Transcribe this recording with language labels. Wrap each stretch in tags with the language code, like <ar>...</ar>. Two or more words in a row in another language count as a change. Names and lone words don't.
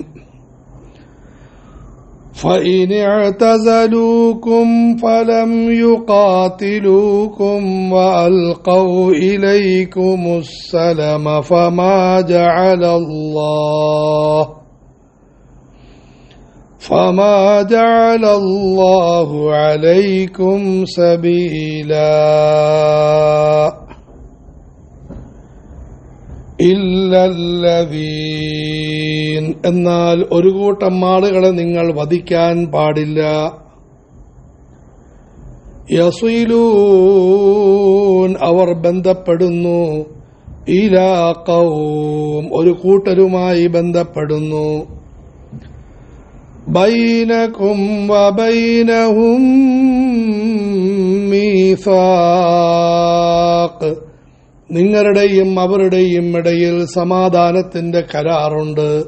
<ar>فإن اعتزلوكم فلم يقاتلوكم وألقوا إليكم السلم فما جعل الله عليكم سبيلا إلا الذين</ar> <ml>എന്നാൽ ഒരു കൂട്ടം ആളുകളെ നിങ്ങൾ വധിക്കാൻ പാടില്ല. യസ്വിലൂൻ അവർ ബന്ധപ്പെടുന്നു,</ml> <ar>إلى قوم</ar> <ml>ഒരു കൂട്ടരുമായി ബന്ധപ്പെടുന്നു,</ml> <ar>بينكم وبينهم ميثاق</ar> <ml>നിങ്ങളുടെയും അവരുടെയും ഇടയിൽ സമാധാനത്തിന്റെ കരാറുണ്ട്.</ml>